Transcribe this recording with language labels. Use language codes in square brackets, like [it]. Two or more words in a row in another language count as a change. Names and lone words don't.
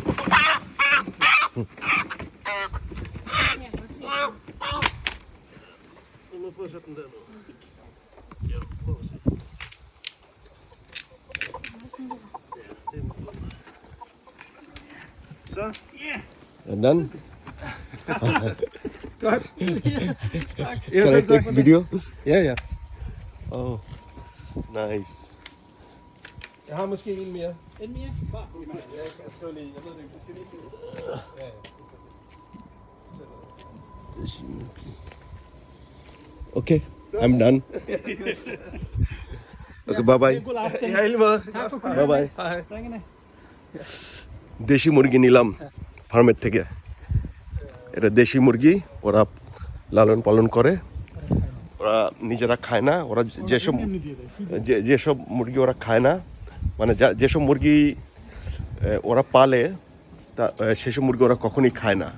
[sv] Men pussa upp den där nu. Ja, pussa. Så? [en] And done? [da] Godt. [en] Can I take video? [da] Ja, ja. [en] Oh, nice. [da] Jeg har måske en mere. En mere? Bare. Jeg skal lige, jeg ved det ikke, jeg skal lige se. Ja, ja. [en] Okay, I'm done. Okay, bye bye. [da] God aften. Ja, i lige måde. Tak for [en] Bye bye. [da] Hej. Ringene. [bn] দেশি মুরগি নিলাম ফার্মের থেকে। এটা দেশি মুরগি, ওরা লালন পালন করে, ওরা নিজেরা খায় না। ওরা যেসব যেসব মুরগি ওরা খায় না, মানে যেসব মুরগি ওরা পালে তা সেসব মুরগি ওরা কখনই খায় না।